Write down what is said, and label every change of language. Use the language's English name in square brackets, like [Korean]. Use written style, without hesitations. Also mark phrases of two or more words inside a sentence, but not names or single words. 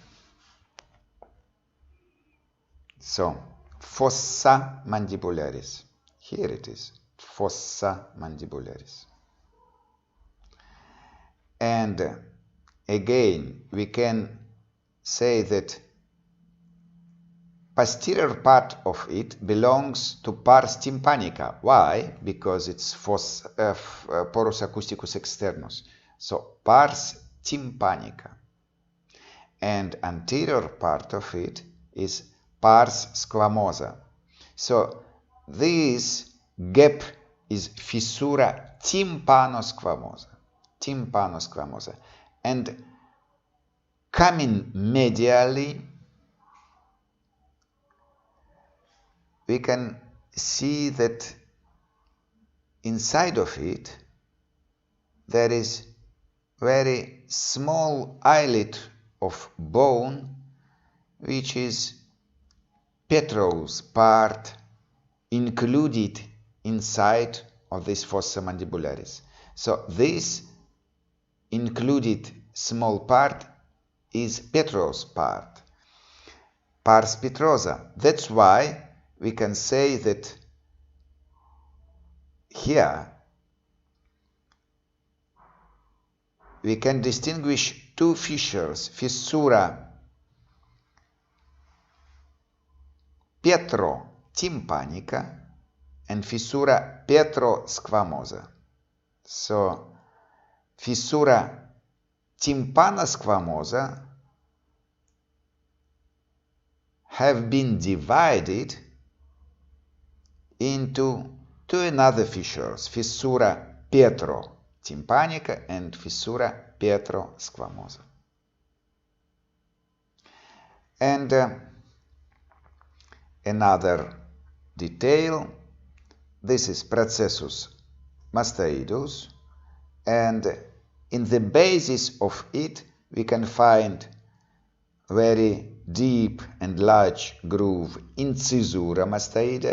[Latin] So, fossa mandibularis. [English] Here it is, [Latin] fossa mandibularis. [English] And again, we can say that posterior part of it belongs to [Latin] pars tympanica. [English] Why? Because it's [Latin] porus acousticus externus. So, pars tympanica. [English] And anterior part of it is [Latin] pars squamosa. [English] So, this gap is [Latin] fissura tympanosquamosa. [English] Tympanosquamosa. And coming medially, we can see that inside of it there is very small islet of bone, which is petrous part included inside of this [Latin] fossa mandibularis. [English] So this included small part is petrous part, [Latin] pars petrosa. [English] That's why we can say that here we can distinguish 2 fissures, [Latin] fissura Pietro tympanica [English] and [Latin] fissura Pietro squamosa. [English] So, [Latin] fissura tympanosquamosa [English] have been divided into 2 another fissures, [Latin] fissura Pietro tympanica [English] and [Latin] fissura Pietro squamosa. [English] And another detail, this is [Latin] processus mastoidus, [English] and in the basis of it we can find very deep and large groove [Latin] incisura mastoidea.